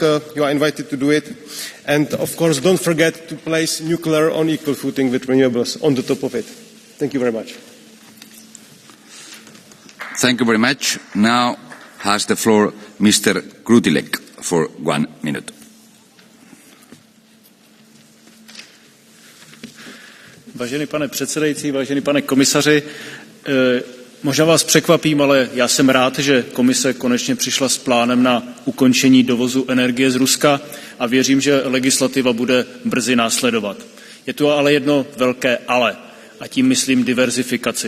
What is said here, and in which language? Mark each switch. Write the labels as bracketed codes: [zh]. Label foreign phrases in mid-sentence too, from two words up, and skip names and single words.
[en] You are invited to do it. And, of course, don't forget to place nuclear on equal footing with renewables on the top of it. Thank you very much. Thank you very much. Now has the floor Mr. Krutilek for 1 minute. [cs] Vážený pane předsedající, vážený pane komisaři, možná vás překvapím, ale já jsem rád, že komise konečně přišla s plánem na ukončení dovozu energie z Ruska a věřím, že legislativa bude brzy následovat. Je tu ale jedno velké ale, a tím myslím diverzifikaci.